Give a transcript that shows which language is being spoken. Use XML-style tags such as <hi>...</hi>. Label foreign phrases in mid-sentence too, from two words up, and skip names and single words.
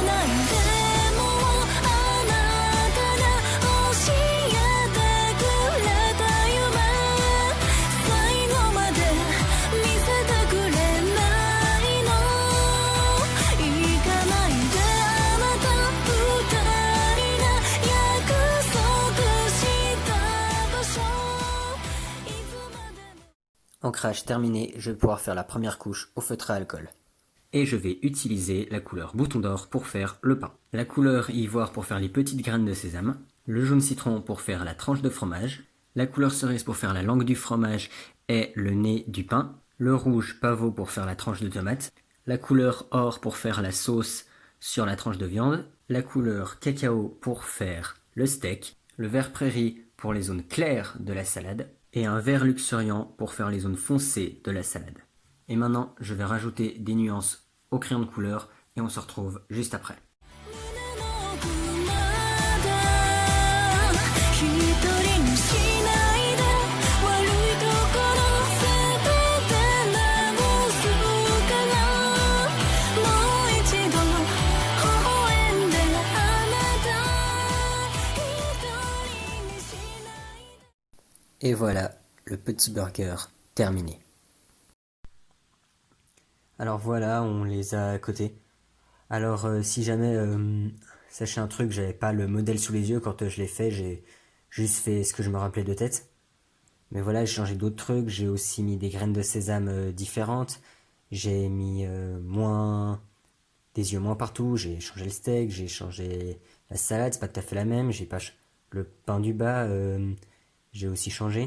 <ja>ないでもあなたが教えてくれた夢最後まで見せてくれないの行かないであなた二人が約束した場所いつまでも</ja> <fr>Ancrage terminé, je vais pouvoir faire la première couche au feutre à alcool. Et je vais utiliser la couleur bouton d'or pour faire le pain. La couleur ivoire pour faire les petites graines de sésame. Le jaune citron pour faire la tranche de fromage. La couleur cerise pour faire la langue du fromage et le nez du pain. Le rouge pavot pour faire la tranche de tomate. La couleur or pour faire la sauce sur la tranche de viande. La couleur cacao pour faire le steak. Le vert prairie pour les zones claires de la salade. Et un vert luxuriant pour faire les zones foncées de la salade. Et maintenant, je vais rajouter des nuances au crayon de couleur et on se retrouve juste après.</fr> <ja>胸の奥まで一人にしないで悪いところ全て直すからもう一度微笑んであなた一人にしないで</ja> <fr>Et voilà, le petit burger terminé. Alors voilà, on les a à côté. Alors si jamais, sachez un truc, j'avais pas le modèle sous les yeux quand je l'ai fait, j'ai juste fait ce que je me rappelais de tête. Mais voilà, j'ai changé d'autres trucs, j'ai aussi mis des graines de sésame différentes, j'ai mis des yeux moins partout, j'ai changé le steak, j'ai changé la salade, c'est pas tout à fait la même, j'ai pas le pain du bas, j'ai aussi changé.</fr>